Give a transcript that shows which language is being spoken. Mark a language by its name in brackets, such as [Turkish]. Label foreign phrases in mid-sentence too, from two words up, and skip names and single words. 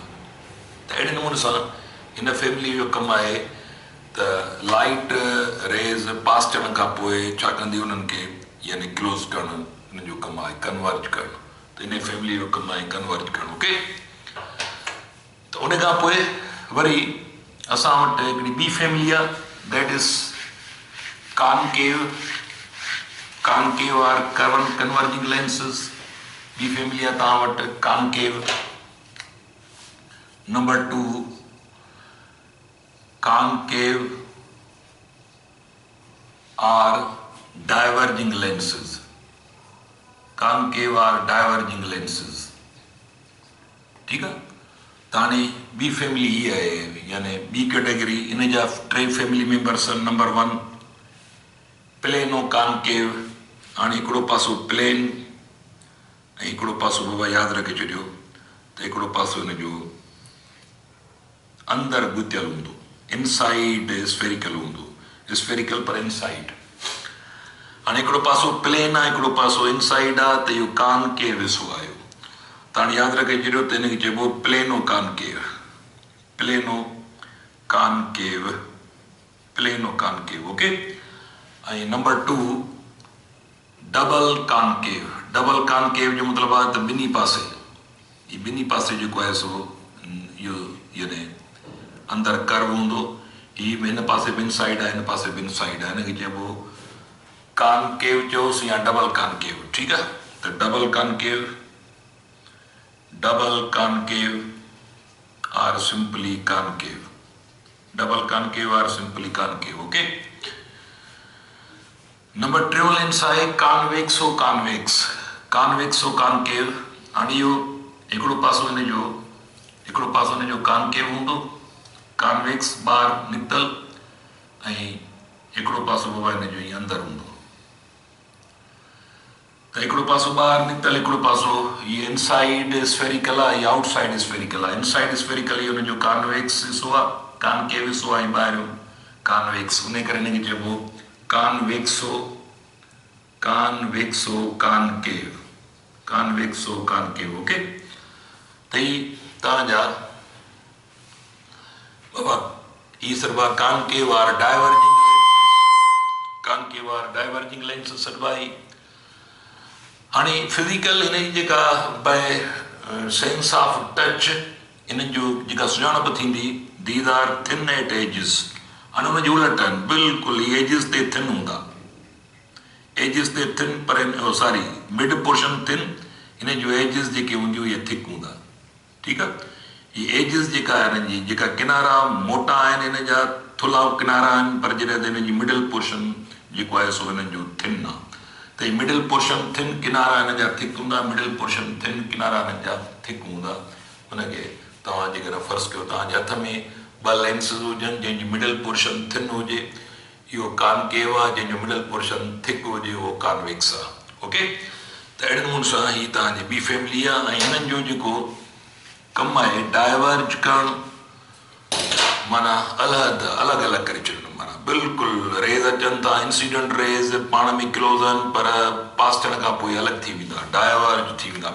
[Sindhi] त अहिड़े नमूने सां हिन फैमिली जो कमु आहे त [English] light rays [Sindhi] पास थियण खां पोइ छा कंदी, उन्हनि खे यानी क्लोज़ करणु, हिन जो कमु आहे कन्वर्ज करणु। त हिन फैमिली जो कमु आहे कन्वर्ज करणु, ओके। त उन खां पोइ वरी असां वटि हिकिड़ी ॿी फैमिली आहे, [English] that is concave or converging lenses. [Sindhi] ॿी फैमिली आहे तव्हां वटि कॉनकेव। [English] number 2 concave or diverging lenses. concave or diverging lenses, [Sindhi] ठीकु आहे। त हाणे ॿी फैमिली हीअ आहे, यानी ॿी कैटेगरी, इन जा 3 [English] family members [Sindhi] आहिनि। [English] number 1 plano concave. [Sindhi] हाणे हिकिड़ो पासो प्लेन ऐं हिकिड़ो पासो बाबा यादि रखे छॾियो त हिकिड़ो पासो हिन जो अंदरि गुथियल हूंदो, [English] inside spherical [Sindhi] हूंदो, स्फेरिकल पर इनसाइड। हाणे हिकिड़ो पासो प्लेन आहे, हिकिड़ो पासो इनसाइड आहे, त इहो कॉनकेव हिसो आहे। त हाणे यादि रखे छॾियो त हिनखे चइबो [English] plano concave, plano concave, plano concave, [Sindhi] ओके। ऐं नंबर 2 [English] double concave. double concave [Sindhi] जो मतिलबु आहे त ॿिन्ही पासे, ही ॿिन्ही पासे जेको आहे सो इहो यानी अंदरि कर्व हूंदो, ही हिन पासे ॿिनि साइड आहे, हिन पासे ॿिनि साइड आहे, हिनखे चइबो कॉनकेव चयोसि या [English] double concave, [Sindhi] ठीकु आहे। [English] त double concave or simply concave, double concave or simply concave, okay. [Sindhi] नंबर 3 लेंस आहे [English] convexo convex, convexo concave. [Sindhi] हाणे इहो हिकिड़ो पासो हिनजो कॉनकेव हूंदो, कॉन्वेक्स ॿाहिरि निकितल, ऐं हिकिड़ो पासो बाबा हिनजो ईअं अंदरि हूंदो। त हिकिड़ो पासो ॿाहिरि निकितल, हिकिड़ो पासो हीअ [English] inside spherical [Sindhi] आहे, या [English] outside spherical [Sindhi] आहे। [English] inside spherical [Sindhi] इहो हुनजो कॉन्वेक्स हिसो आहे, कॉनकेव हिसो आहे, ऐं ॿाहिरियों कॉन्वेक्स, उन करे हिनखे चइबो [English] convexo concave, convexo concave, [Sindhi] ओके। त ही तव्हांजा बाबा ही सर्व [English] concave or diverging lenses, concave or diverging lenses [Sindhi] सर्व ही। हाणे फिज़िकल हिनजी जेका [English] by sense of touch [Sindhi] हिननि जो जेका सुञाणप थींदी, [English] these are thin at edges. [Sindhi] हाणे हुनजी उलट आहिनि बिल्कुलु, ही एजिस ते थिन हूंदा, एजिस ते थिन, पर [English] sorry mid portion thin, [Sindhi] हिन जो एजिस जेके हूंदियूं इहे थिक हूंदा, ठीकु आहे। हीअ एजिस जेका आहे हिननि जी, जेका किनारा मोटा आहिनि, हिन जा थुल्हा किनारा आहिनि, पर जॾहिं हिन जी [English] middle portion [Sindhi] जेको आहे सो हिननि जो थिन आहे। त ही [English] middle portion thin, [Sindhi] किनारा हिन जा थिक हूंदा, [English] middle portion thin, [Sindhi] किनारा हिननि जा थिक हूंदा। हुनखे तव्हां जेकर फर्ज़ु कयो तव्हांजे हथ में 2 लेंसिस हुजनि, जंहिंजी [English] middle portion thin [Sindhi] हुजे इहो कॉनकेव आहे, जंहिंजो [English] middle portion thick [Sindhi] हुजे उहो कॉन्वेक्स आहे, ओके। त अहिड़े नमूने सां ही तव्हांजी ॿी फैमिली आहे। ऐं हिननि जो जेको कमु आहे डाइवर्ज करणु, माना अलॻि अलॻि करे छॾणु, माना बिल्कुलु रेज़ अचनि था, [English] incident rays [Sindhi] पाण में क्लोज़ आहिनि, पर पास थियण खां पोइ अलॻि थी वेंदा, डाइवर्ज थी वेंदा।